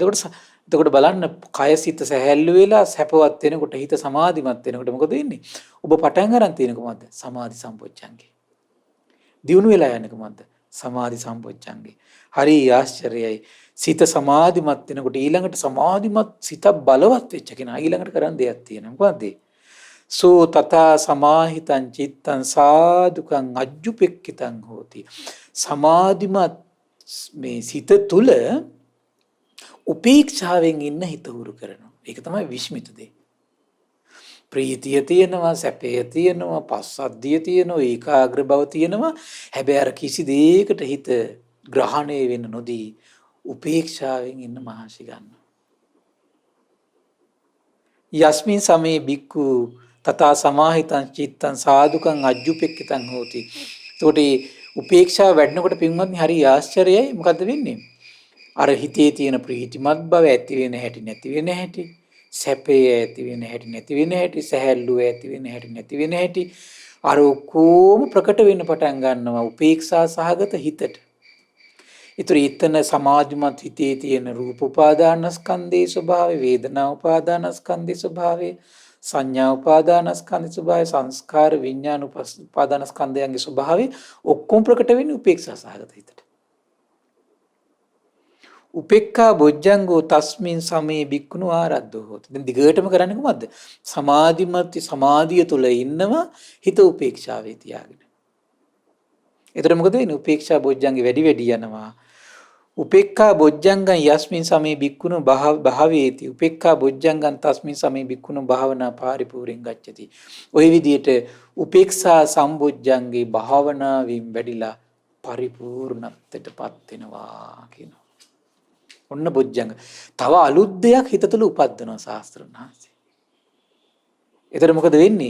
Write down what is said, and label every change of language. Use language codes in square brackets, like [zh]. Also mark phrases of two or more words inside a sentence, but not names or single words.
[si] එතකොට බලන්න කය සිත සැහැල්ලු වෙලා සැපවත් වෙනකොට හිත සමාධිමත් වෙනකොට මොකද වෙන්නේ? ඔබ පටන් ගන්න තියෙන කොහොමද? සමාධි සම්පොච්චංගේ. දියුණු වෙලා යන්නේ කොහොමද? සමාධි සම්පොච්චංගේ. හරි ආශ්චර්යයි. සිත සමාධිමත් වෙනකොට ඊළඟට සමාධිමත් සිත බලවත් වෙච්ච කෙනා ඊළඟට කරන්න දෙයක් තියෙනවා. මොකද්ද? [pi] සෝ තථා සමාහිතං චිත්තං සාදුකං අජ්ජුපෙක්කිතං හෝති. [si] සමාධිමත් මේ සිත තුල උපේක්ෂාවෙන් ඉන්න හිත හුරු කරනවා. ඒක තමයි විස්මිත දේ. ප්‍රීතිය තියෙනවා, සැපය තියෙනවා, පස්සද්ධිය තියෙනවා, ඒකාග්‍ර බව තියෙනවා. හැබැයි අර කිසි දෙයකට හිත ග්‍රහණය වෙන්න නොදී උපේක්ෂාවෙන් ඉන්න මහන්සි ගන්නවා. [pi] යස්මින් සමේ බික්ඛු තථා සමාහිතං චිත්තං සාදුකං අජ්ජුපෙක්කිතං හෝති. [si] එතකොට උපේක්ෂාව වැඩනකොට පින්වත්නි හරි ආශ්චර්යයි. මොකද්ද වෙන්නේ? අර හිතේ තියෙන ප්‍රීතිමත් බව ඇති වෙන හැටි නැති වෙන හැටි, සැපේ ඇති වෙන හැටි නැති වෙන හැටි, සැහැල්ලුව ඇති වෙන හැටි නැති වෙන හැටි අර ඔක්කොම ප්‍රකට වෙන්න පටන් ගන්නවා උපේක්ෂා සහගත හිතට. ඒතර ඊතන සමාධිමත් හිතේ තියෙන රූප උපාදානස්කන්ධේ ස්වභාවය, වේදනා උපාදානස්කන්ධේ ස්වභාවය, සංඥා උපාදානස්කන්ධේ ස්වභාවය, සංස්කාර විඥාන උපාදානස්කන්ධයන්ගේ ස්වභාවය ඔක්කොම ප්‍රකට වෙන්නේ උපේක්ෂා සහගත හිතට. [pi] උපේක්ඛා බොජ්ජංගෝ තස්මින් සමේ භික්ඛුනෝ ආරද්ධෝ හොති. [si] දැන් දිගටම කරන්නේ කොහොමද? සමාධිය තුල ඉන්නවා හිත උපේක්ෂාවේ තියාගෙන. එතකොට මොකද වෙන්නේ? උපේක්ෂා බොජ්ජංගේ වැඩි යනවා. [pi] උපේක්ඛා බොජ්ජංගං යස්මින් සමේ භික්ඛුනෝ භාවේති. උපේක්ඛා බොජ්ජංගං තස්මින් සමේ භික්ඛුනෝ භාවනා පාරිපූර්ණං ගච්ඡති. [si] ওই විදිහට උපේක්ෂා සම්බොජ්ජංගේ භාවනාවෙන් වැඩිලා පරිපූර්ණත්වයටපත් වෙනවා කියනවා. ඔන්න බොජ්ජංග. තව අලුත් දෙයක් හිත තුළ උපද්දනවා ශාස්ත්‍රඥ වහන්සේ. එතකොට මොකද වෙන්නේ?